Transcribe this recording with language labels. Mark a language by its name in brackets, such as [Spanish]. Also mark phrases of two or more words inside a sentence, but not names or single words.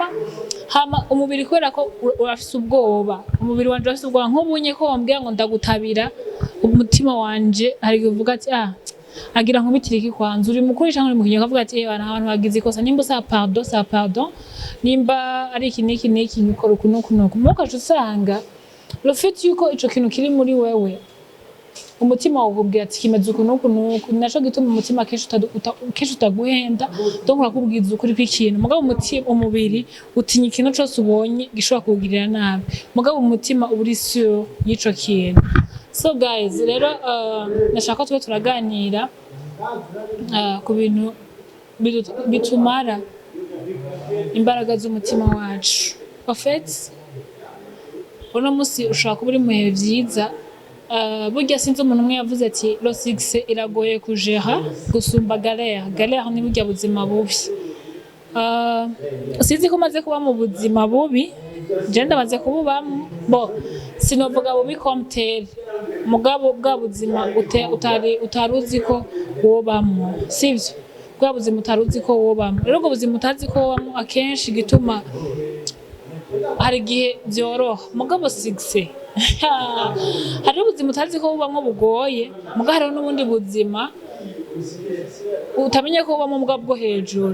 [Rundi] Hama umubiri kubera ko urafise ubwoba, umubiri wanje urafise ubwoba, nk'ubunye ko wambwira ngo ndagutabira, umutima wanje hari kuvuga ati agira nkubitire iki kwanza, uri mukuri canke uri mu kinyoma, kavuga ati abantu bagize ikosa, nimba sa pardon, nimba ari iki niki gikora uku nuku. Mukaje usanga [French] le fait [Rundi] yuko ico kintu kiri muri wewe umutima wakubwira ati kimeze uku nuku, naco gituma umutima kenshi utaguhenda, donc urakubwiza ukuri kw'ikintu. Mugabo umubiri utinya ikintu cose ubonye gishobora kukugirira nabi, mugabo umutima uba uri sûr y'ico kintu. [English] So guys, [Rundi] rero nashaka tube turaganira ku bintu bitumara imbaraga z'umutima wacu. [French] En fait [Rundi] uno musi ushobora kuba uri mu bihe vyiza. Burya sinzi umuntu umwe yavuze ati lo succès iragoye kujera gusumba galère ni burya buzima bubi. Sinzi ko maze kuba mu buzima bubi, je ndamaze kububamo, sinovuga bubi [French] comme tel, [Rundi] mugabo bwa buzima utaruzi ko wobamo, sivyo? Bwa buzima utaruzi ko wobamo. Rero ubwo buzima utazi ko wobamo akenshi gituma hari igihe vyoroha, mugabo succès hari ubuzima utazi ko bubamwo bugoye, mugabo hariho n'ubundi buzima utamenye ko bubamwo mugabo bwo hejuru.